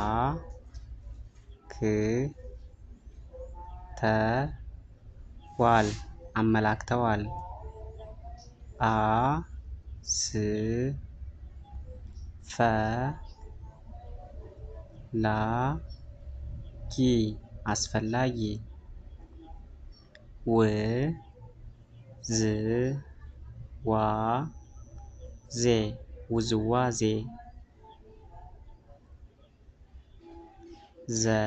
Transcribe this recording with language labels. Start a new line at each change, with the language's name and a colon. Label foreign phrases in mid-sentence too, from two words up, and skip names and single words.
Amharic: ክ ተ ዋል አመላክተዋል አ ስ ፈ ላ ጊ አስፈላጊ ው ዝ ዋ ዜ ውዝዋዜ ዘ